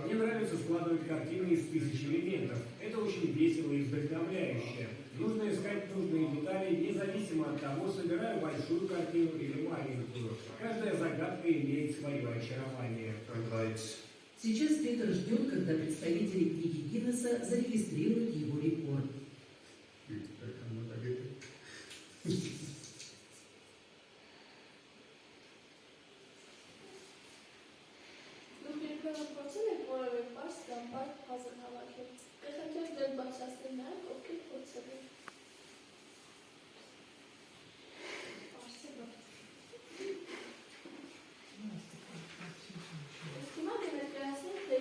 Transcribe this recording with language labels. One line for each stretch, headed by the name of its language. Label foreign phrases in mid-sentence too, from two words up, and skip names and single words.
Russian: Мне нравится складывать картины из 1000 элементов. Это очень весело и вдохновляюще. Нужно искать нужные детали, независимо от того, собираю большую картину или маленькую. Каждая загадка имеет свое очарование.
German: ein Reiz.
Russian: Сейчас Петр ждет, когда представители книги Гиннесса зарегистрируют его рекорд.
Armenian: Դուք երբեմն փորձել եք որևէ պարզ կամ բարդ փազլ հավաքել։ Կխնդրեմ ձեր բացատրել նրանք, ովքեր փորձել են։ Հիմա կներկայացնենք, թե